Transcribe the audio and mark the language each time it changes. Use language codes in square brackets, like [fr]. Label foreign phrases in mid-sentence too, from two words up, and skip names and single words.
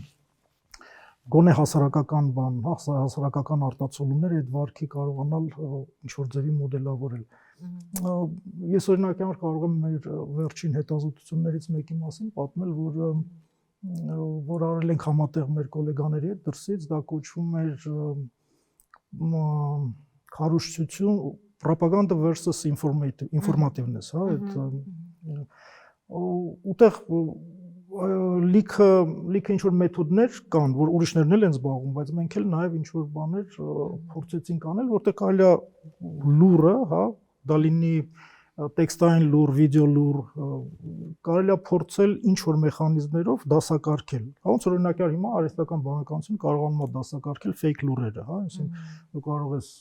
[hy] գոնե հասարակական բան, հասարակական արտացոլումները այդ վարքի կարողանալ ինչ որ ձևի մոդելավորել։ Ես օրինակի համար կարող եմ մեր վերջին հետազոտություններից մեկի մասին պատմել, որ արել ենք համատեղ մեր գոլեգաների հետ դրսից, դա կոչվում էր քարոզչություն, [en] propaganda versus informativeness, [hy] հա, այդ ուտեղ լիքը ինչ որ մեթոդներ կան, որ ուրիշներն էլ են զբաղվում, բայց մենք էլ նաև ինչ որ բաներ փորձեցինք անել, որտեղ կարելի է լուրը, հա, դա լինի տեքստային լուր, վիդեո լուր, կարելի է փորձել ինչ որ մեխանիզմներով դասակարգել։ Ոնց որ օրինակ հիմա արհեստական բանականություն կարողանում է դասակարգել fake լուրերը, հա, այսինքն դու կարող ես